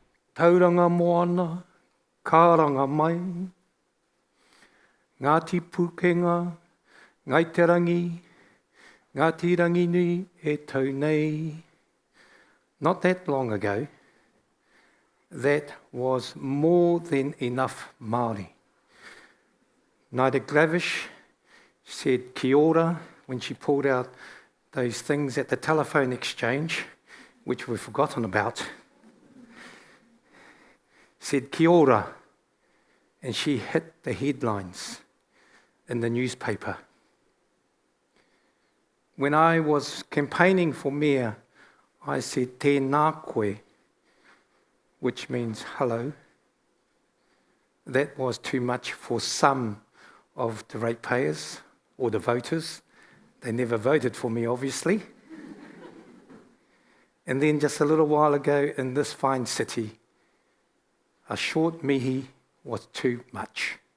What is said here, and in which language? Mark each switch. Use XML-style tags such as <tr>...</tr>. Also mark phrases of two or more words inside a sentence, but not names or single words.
<mi>Tauranga moana, kāranga mai, Ngāti Pukenga, ngai te rangi, Ngāti rangi nui e tau nei.</mi> <en>Not that long ago, that was more than enough Māori. Naida Glavish said</en> <mi>kia ora</mi> <en>when she pulled out those things at the telephone exchange, which we've forgotten about. Said</en> <mi>kia ora,</mi> <en>and she hit the headlines in the newspaper. When I was campaigning for mayor, I said</en> <mi>tēnā koe,</mi> <en>which means hello. That was too much for some of the ratepayers or the voters. They never voted for me, obviously. And then just a little while ago in this fine city, a short mihi was too much.</en>